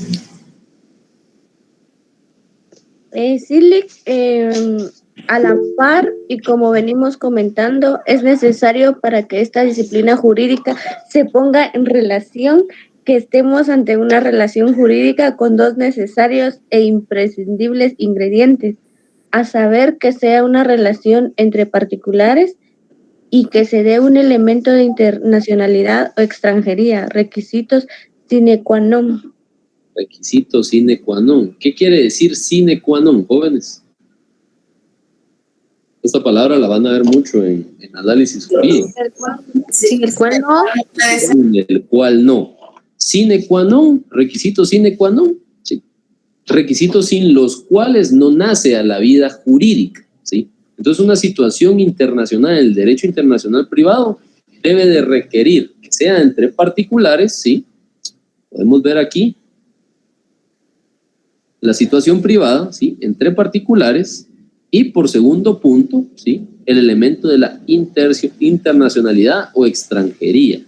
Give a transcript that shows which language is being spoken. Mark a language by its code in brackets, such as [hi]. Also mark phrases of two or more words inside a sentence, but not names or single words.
[es] Decirle a la par, y como venimos comentando, es necesario para que esta disciplina jurídica se ponga en relación, que estemos ante una relación jurídica con dos necesarios e imprescindibles ingredientes, a saber, que sea una relación entre particulares y que se dé un elemento de internacionalidad o extranjería, requisitos [la] sine qua non. [es] Requisito [la] sine qua non. [es] ¿Qué quiere decir [la] sine qua non, [es] jóvenes? Esta palabra la van a ver mucho en análisis jurídico. Sin el cual no. Sin el cual no. [la] Sine qua non, requisito sine qua non, [es] ¿sí? Requisitos sin los cuales no nace a la vida jurídica, ¿sí? Entonces una situación internacional, el derecho internacional privado, debe de requerir que sea entre particulares, ¿sí? Podemos ver aquí la situación privada, ¿sí?, entre particulares, y por segundo punto, ¿sí?, el elemento de la internacionalidad o extranjería.